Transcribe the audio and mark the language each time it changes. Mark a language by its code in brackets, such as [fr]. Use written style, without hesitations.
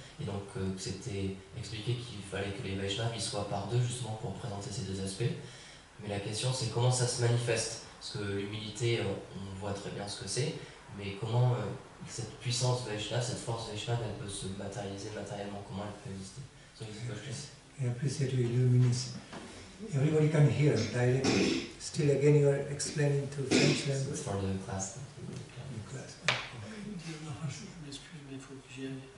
[fr] Et donc c'était expliqué qu'il fallait que les Vaishnavas ils soient par deux justement pour présenter ces deux aspects. Mais la question c'est comment ça se manifeste. Parce que l'humilité, on voit très bien ce que c'est, mais comment cette puissance Vaishnava, cette force Vaishnava, elle peut se matérialiser matériellement, comment elle peut exister. [en] So this is the question. I appreciate your illumination. Everybody can hear directly. Still again you are explaining to French So language. it's for the class. In class. [fr] Je m'excuse, mais il faut que j'y aille.